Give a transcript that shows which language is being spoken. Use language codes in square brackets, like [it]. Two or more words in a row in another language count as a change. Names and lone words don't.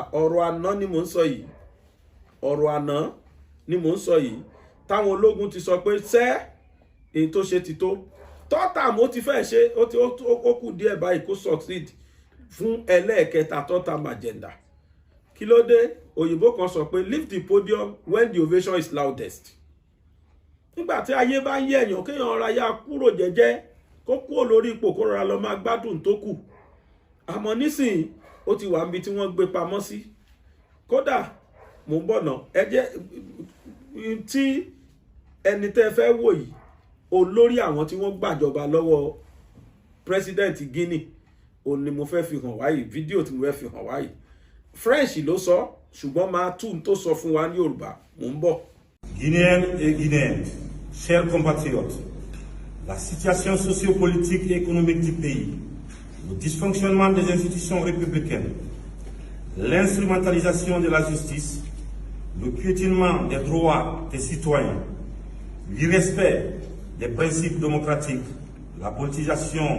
[yo] ọ̀rọ̀ àná ni mò ń sọ yìí táwọn ológun ti sọ pé èyí tó ṣe ti tó tọ́tà mo ti fẹ́ ṣe ó kù díẹ̀ báyìí kó succeed fún ẹlẹ́ẹ̀kẹta tọ́tà agenda. kí ló dé? òyìnbó kan sọ pé [en] leave the podium when the ovation is loudest. [yo] nígbà tí ayé bá ń yé èèyàn kéèyàn ọ̀rá yá kúrò jẹ́jẹ́ kó kúrò lórí ipò kó rọra lọ máa gbádùn tó kù. àmọ́ nísìnyí ó ti wà níbi tí wọ́n gbé pamọ́ sí. kódà mò ń bọ̀ náà ẹ jẹ́ tí ẹni tẹ́ fẹ́ wò yìí olórí àwọn tí wọ́n gbàjọba lọ́wọ́ president Guinea òun ni mo fẹ́ fi hàn wáyìí fídíò tí mo fẹ́ fi hàn wáyìí French ló sọ ṣùgbọ́n máa tún tó sọ fún wa ní Yorùbá mò ń bọ̀. [fr] Guinéennes et Guinéens, chers compatriotes, la situation sociopolitique et économique du pays, le dysfonctionnement des institutions républicaines, l'instrumentalisation de la justice, le piétinement des droits des citoyens, l'irrespect des principes démocratiques, la politisation